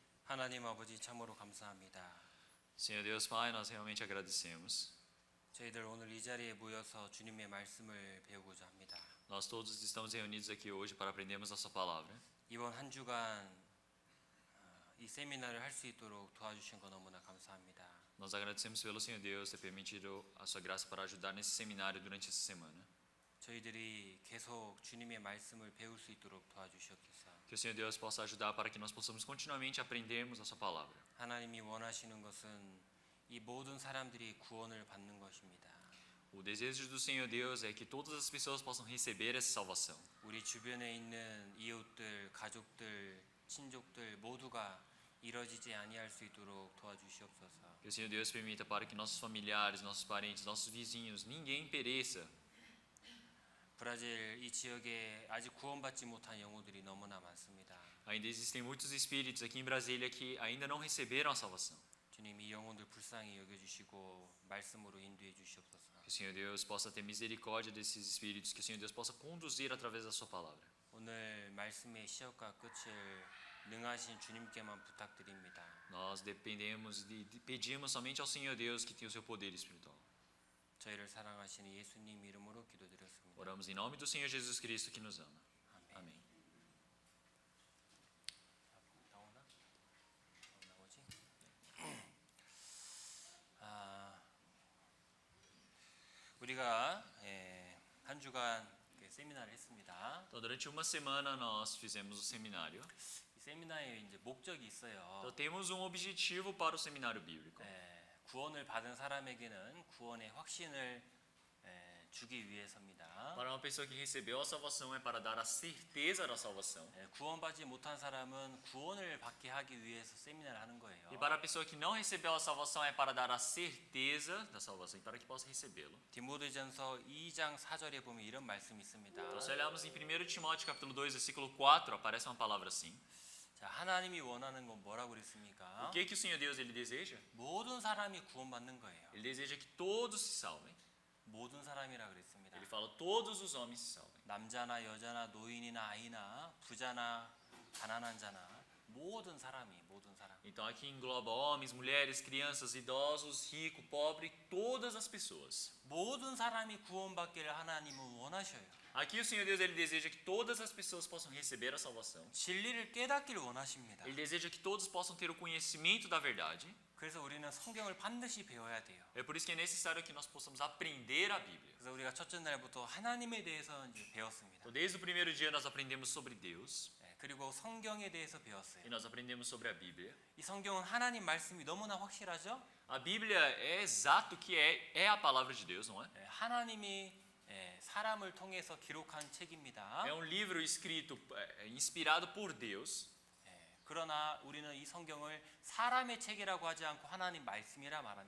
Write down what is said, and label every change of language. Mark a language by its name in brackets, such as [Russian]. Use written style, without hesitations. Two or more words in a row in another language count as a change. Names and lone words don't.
[Korean] 하나님 아버지 참으로 감사합니다. [Portuguese] Senhor Deus Pai, nós realmente agradecemos. [Korean] 저희들 오늘 이 자리에 모여서 주님의 말씀을 배우고자 합니다. [Portuguese] Nós todos estamos reunidos aqui hoje para aprendermos a sua palavra. [Korean] 이번 한 주간 이 세미나를 할 수 있도록 도와주신 거 너무나 감사합니다. [Portuguese] Nós agradecemos pelo Senhor Deus ter permitido a sua graça para ajudar nesse seminário durante essa semana. [Korean] 저희들이 계속 주님의 말씀을 배울 수 있도록 도와주시옵소서. [Portuguese] Que o Senhor Deus possa ajudar para que nós possamos continuamente aprendermos a sua palavra. [Korean] 하나님이 원하시는 것은 이 모든 사람들이 구원을 받는 것입니다. [Portuguese] O desejo do Senhor Deus é que todas as pessoas possam receber essa salvação. [Korean] 우리 주변에 있는 이웃들, 가족들, 친족들 모두가 이뤄지지 아니할 수 있도록 도와주시옵소서. [Portuguese] Que o Senhor Deus permita para que nossos familiares, nossos parentes, nossos vizinhos, ninguém pereça. [Korean] 브라질 이 지역에 아직 구원받지 못한 영혼들이 너무나 많습니다. [Portuguese] Ainda existem muitos espíritos aqui em Brasília que ainda não receberam a salvação. [Korean] 주님 이 영혼들 불쌍히 여겨주시고 말씀으로 인도해 주시옵소서. [Portuguese] Que o Senhor Deus possa ter misericórdia desses espíritos, que o Senhor Deus possa conduzir através da sua palavra. [Korean] 오늘 말씀의 시작과 끝을 능하신 주님께만 부탁드립니다. [Portuguese] Nós dependemos e pedimos somente ao Senhor Deus que tem o seu poder espiritual. [Korean] 저희를 사랑하시는 예수님 이름으로 기도드렸습니다. [Portuguese] Oramos em nome do Senhor Jesus Cristo que nos ama. [Korean] 아멘. [Portuguese] Amém. [Korean] 나오나? 나오지? 우리가 한 주간 세미나를 했습니다. [Portuguese] Então, durante uma semana nós fizemos o seminário. [Korean] 이 세미나에 이제 목적이 있어요. [Portuguese] Então, temos um objetivo para o seminário bíblico. [Korean] 구원을 받은 사람에게는 구원의 확신을 주기 위해서입니다. [Portuguese] Para uma pessoa que recebeu a salvação é para dar a certeza da salvação. [Korean] 구원받지 못한 사람은 구원을 받게 하기 위해서 세미나를 하는 거예요. [Portuguese] E para a pessoa que não recebeu a salvação é para dar a certeza da salvação e para que possa recebê-lo. [Korean] 디모데전서 2장 4절에 보면 이런 말씀이 있습니다. [Portuguese] Então, se olharmos em 1 Timóteo capítulo 2, versículo 4, aparece uma palavra assim. [Korean] 자, 하나님이 원하는 건 뭐라고 그랬습니까? [Portuguese] O que o Senhor Deus ele deseja? [Korean] 모든 사람이 구원받는 거예요. [Portuguese] Ele deseja que todos se salvem. [Korean] 모든 사람이라 그랬습니다. [Portuguese] Ele fala todos os homens se salvem. [Korean] 남자나 여자나 노인이나 아이나 부자나 가난한 자나 모든 사람. [Portuguese] Então aqui engloba homens, mulheres, crianças, idosos, rico, pobre, todas as pessoas. [Korean] 모든 사람이 구원받기를 하나님은 원하셔요. [Portuguese] Aqui o Senhor Deus ele deseja que todas as pessoas possam receber a salvação. [Korean] 진리를 깨닫기를 원하십니다. [Portuguese] Ele deseja que todos possam ter o conhecimento da verdade. [Korean] 그래서 우리는 성경을 반드시 배워야 돼요. [Portuguese] É por isso que é necessário que nós possamos aprender a Bíblia. [Korean] 그래서 우리가 첫째 날부터 하나님에 대해서 이제 배웠습니다. [Portuguese] Então, desde o primeiro dia nós aprendemos sobre Deus [Korean] 그리고 성경에 대해서 배웠어요. [Portuguese] e nós aprendemos sobre a Bíblia. [Korean] 이 성경은 하나님 말씀이 너무나 확실하죠? [Portuguese] A Bíblia é exato que é a palavra de Deus, não é? [Korean] 하나님이 사람을 통해서 기록한 책입니다. [Portuguese] É um livro escrito, inspirado por Deus. [Korean] 그러나 우리는 이 성경을 사람의 책이라고 하지 않고 하나님 말씀이라 말합니다.